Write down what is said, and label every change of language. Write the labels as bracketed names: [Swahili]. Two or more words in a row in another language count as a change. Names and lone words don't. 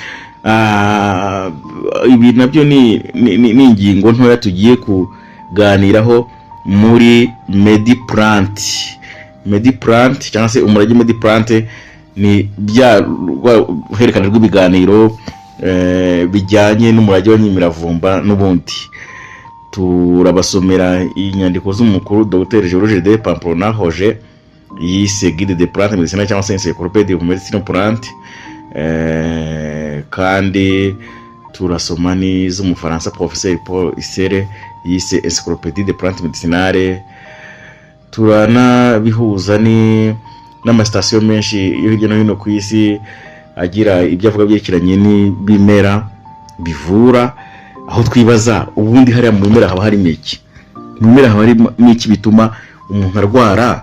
[Kinyarwanda] Ibi nabyo ni ingingo ntoya tugiye kuganiraho muri Mediplant cyangwa se umurage Mediplant. Ni bya herekana rw'ibiganiro bijyanye n'umurage wa Nyimiravumba n'ubundi. Turabasomera inyandiko z'umukuru Dr. Georges de Pamplona Roger yise Guide des plantes médicinales cyangwa se Encyclopédie de médecine plante. Kandi turasoma n'iz'umufaransa Professeur Paul Isere yise Encyclopédie des plantes médicinales. Turanabihuza n'amasitasiyo menshi yo hirya no hino ku isi agira ibyo avuga byerekeranye n'ibimera bivura, aho twibaza ubundi hariya mu bimera haba harimo iki? Mu bimera haba harimo iki bituma umuntu arwara?